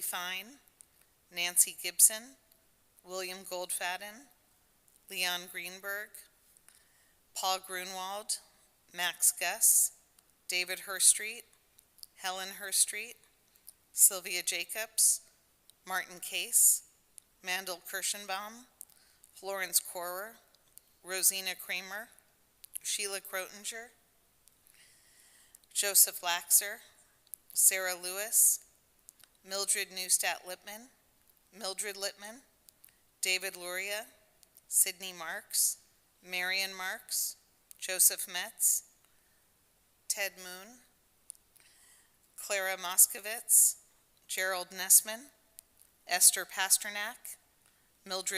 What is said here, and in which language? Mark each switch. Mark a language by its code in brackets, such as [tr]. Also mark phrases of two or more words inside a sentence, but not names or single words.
[en] Fine, Nancy Gibson, William Goldfaden, Leon Greenberg, Paul Grunwald, Max Guss, David Herstreet, Helen Herstreet, Sylvia Jacobs, Martin Case, Mandel Kirschenbaum, Florence Korer, Rosina Kramer, Sheila Krotinger, Joseph Laxer, Sarah Lewis, Mildred Neustadt Lippman, Mildred Lippman, David Luria, Sidney Marks, Marion Marks, Joseph Metz, Ted Moon, Clara Moskowitz, Gerald Nessman, Esther Pasternak, Mildred